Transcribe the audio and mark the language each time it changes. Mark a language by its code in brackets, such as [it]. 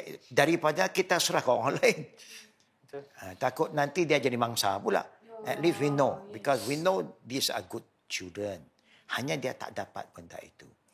[ms] Daripada kita serah ke orang lain. Takut nanti dia jadi mangsa pula. [en] At least we know. Because we know these are good children. [ms] Hanya dia tak dapat benda itu.